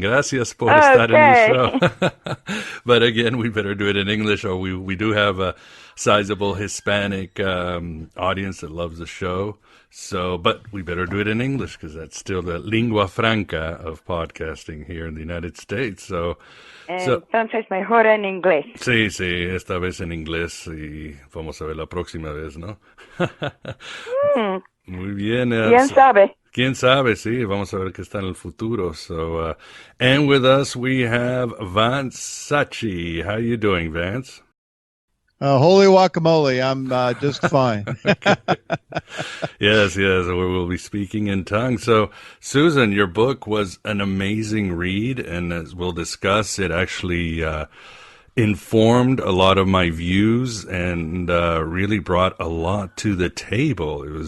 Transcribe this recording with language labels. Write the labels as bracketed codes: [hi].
[es] Gracias por estar en el show. [en] But again, we better do it in English, or we do have a sizable Hispanic audience that loves the show. So, but we better do it in English because that's still the lingua franca of podcasting here in the United States. So, [es] Entonces mejor en inglés. Sí, esta vez en inglés y vamos a ver la próxima vez, ¿no? Muy bien. ¿Quién sabe? ¿Quién sabe? Sí, vamos a ver qué está en el futuro. [en] So, and with us we have Vance Sachi. How you doing, Vance? Holy guacamole, I'm just fine. Yes, we'll be speaking in tongues. So, Susan, your book was an amazing read, and as we'll discuss, it actually informed a lot of my views and really brought a lot to the table.